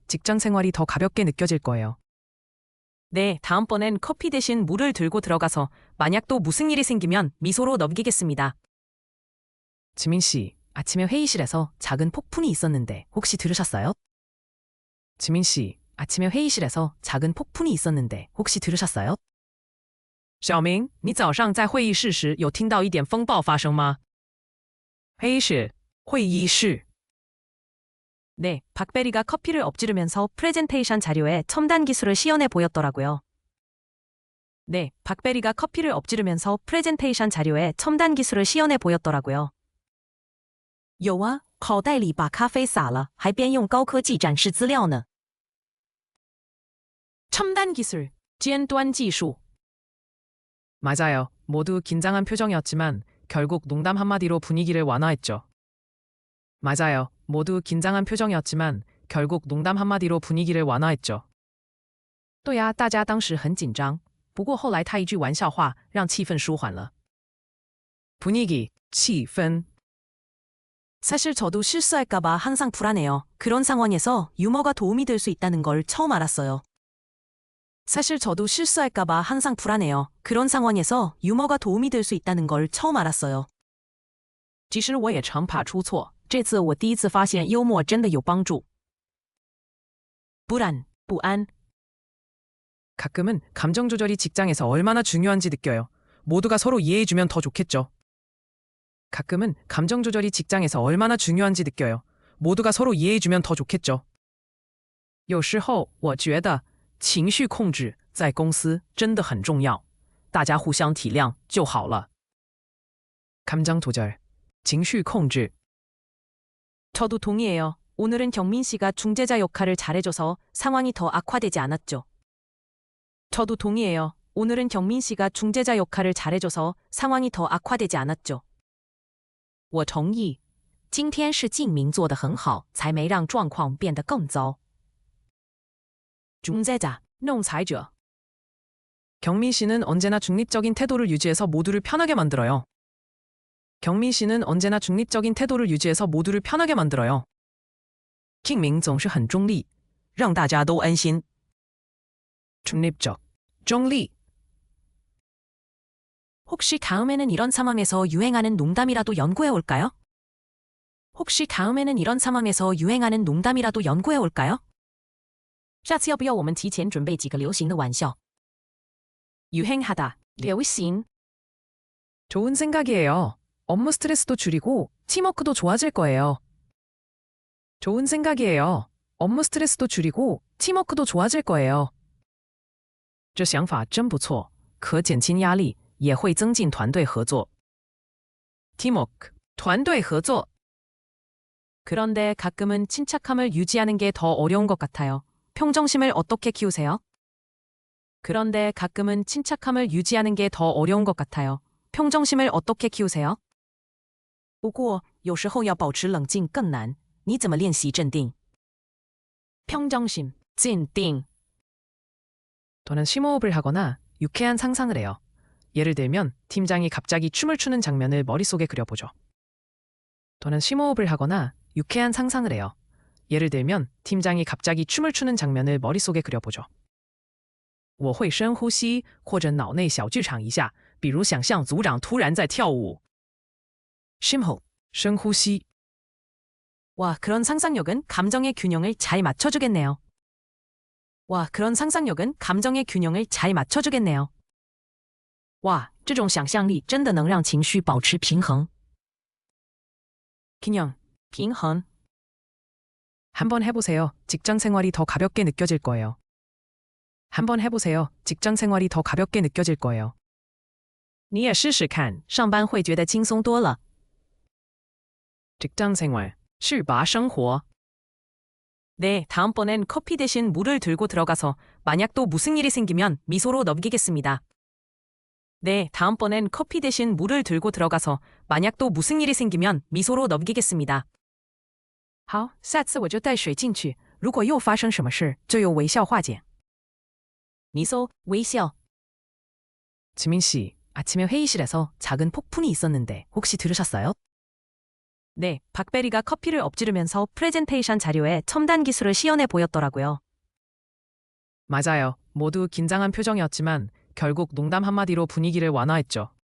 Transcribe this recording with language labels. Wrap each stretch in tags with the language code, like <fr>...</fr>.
<ko>직장 생활이 더 가볍게 느껴질 거예요. 네, 다음번엔 커피 대신 물을 들고 들어가서 만약 또 무슨 일이 생기면 미소로 넘기겠습니다. 지민 씨, 아침에 회의실에서 작은 폭풍이 있었는데 혹시 들으셨어요? 지민 씨, 아침에 회의실에서 작은 폭풍이 있었는데 혹시 들으셨어요?</ko> <zh>小明，你早上在会议室时有听到一点风暴发生吗？</zh> <ko>회의실,会议室. 네, 박베리가 커피를 엎지르면서 프레젠테이션 자료에 첨단 기술을 시연해 보였더라고요. 네, 박베리가 커피를 엎지르면서 프레젠테이션 자료에 첨단 기술을 시연해 보였더라고요.</ko> <zh>有啊，口袋里把咖啡洒了，还边用高科技展示资料呢。</zh> <ko>첨단 기술, 尖端技术. 맞아요. 모두 긴장한 표정이었지만 결국 농담 한마디로 분위기를 완화했죠. 맞아요. 모두 긴장한 표정이었지만 결국 농담 한마디로 분위기를 완화했죠.</ko> <zh>对呀，大家当时很紧张，不过后来他一句玩笑话让气氛舒缓了。</zh> <ko>분위기, 气氛. 사실 저도 실수할까봐 항상 불안해요. 그런 상황에서 유머가 도움이 될 수 있다는 걸 처음 알았어요. 사실 저도 실수할까봐 항상 불안해요. 그런 상황에서 유머가 도움이 될 수 있다는 걸 처음 알았어요.</ko> <zh>其实我也常怕出错，这次我第一次发现幽默真的有帮助。</zh> <ko>불안, 不安. 가끔은 감정 조절이 직장에서 얼마나 중요한지 느껴요. 모두가 서로 이해해주면 더 좋겠죠. 가끔은 감정 조절이 직장에서 얼마나 중요한지 느껴요. 모두가 서로 이해해주면 더 좋겠죠.</ko> <zh>有时候我觉得情绪控制在公司真的很重要，大家互相体谅就好了。</zh> <ko>감정 조절, 情绪控制. 저도 동의해요. 오늘은 경민 씨가 중재자 역할을 잘해줘서 상황이 더 악화되지 않았죠. 저도 동의해요. 오늘은 경민 씨가 중재자 역할을 잘해줘서 상황이 더 악화되지 않았죠.</ko> <zh>我同意。今天是静明做得很好，才没让状况变得更糟。</zh> <ko>중재자, 仲裁者. 경민 씨는 언제나 중립적인 태도를 유지해서 모두를 편하게 만들어요. 경민 씨는 언제나 중립적인 태도를 유지해서 모두를 편하게 만들어요.</ko> <zh>静明总是很中立，让大家都安心。</zh> <ko>중립적, 中立. 혹시 다음에는 이런 상황에서 유행하는 농담이라도 연구해 올까요? 혹시 다음에는 이런 상황에서 유행하는 농담이라도 연구해 올까요?</ko> <zh>下次要不要我们提前准备几个流行的玩笑?</zh> <ko>유행하다, 流行. 좋은 생각이에요. 업무 스트레스도 줄이고 팀워크도 좋아질 거예요. 좋은 생각이에요. 업무 스트레스도 줄이고 팀워크도 좋아질 거예요.</ko> <zh>这想法真不错，可减轻压力，也会增进团队合作。 Teamwork, 团队合作.</zh> <ko>그런데 가끔은 침착함을 유지하는 게 더 어려운 것 같아요. 평정심을 어떻게 키우세요? 그런데 가끔은 침착함을 유지하는 게 더 어려운 것 같아요. 평정심을 어떻게 키우세요?</ko> <zh>不过有时候要保持冷静更难。你怎么练习镇定？평정심, 镇定.</zh> <ko>또는 심호흡을 하거나 유쾌한 상상을 해요. 예를 들면 팀장이 갑자기 춤을 추는 장면을 머릿속에 그려보죠. 또는 심호흡을 하거나 유쾌한 상상을 해요. 예를 들면 팀장이 갑자기 춤을 추는 장면을 머릿속에 그려보죠.</ko> <zh>我会深呼吸或者脑内小剧场一下，比如想象组长突然在跳舞。</zh> <ko>심호흡, 深呼吸. 와, 그런 상상력은 감정의 균형을 잘 맞춰주겠네요. 와, 그런 상상력은 감정의 균형을 잘 맞춰주겠네요.</ko> <zh>와, 这种想象力真的能让情绪保持平衡.</zh> <ko>균형, 平衡. 한번 해보세요. 직장 생활이 더 가볍게 느껴질 거예요. 한번 해보세요. 직장 생활이 더 가볍게 느껴질 거예요.</ko> <zh>你也试试看，上班会觉得轻松多了。</zh> <ko>직장 생활, 是吧生活. 네, 다음번엔 커피 대신 물을 들고 들어가서 만약 또 무슨 일이 생기면 미소로 넘기겠습니다. 네, 다음번엔 커피 대신 물을 들고 들어가서 만약 또 무슨 일이 생기면 미소로 넘기겠습니다.</ko> <zh>好，下次我就带水进去，如果又发生什么事，就用微笑化解。</zh> <ko>미소, 微笑. 지민 씨, 아침에 회의실에서 작은 폭풍이 있었는데 혹시 들으셨어요? 네, 박베리가 커피를 엎지르면서 프레젠테이션 자료에 첨단 기술을 시연해 보였더라고요. 맞아요. 모두 긴장한 표정이었지만 결국 농담 한마디로 분위기를 완화했죠.</ko>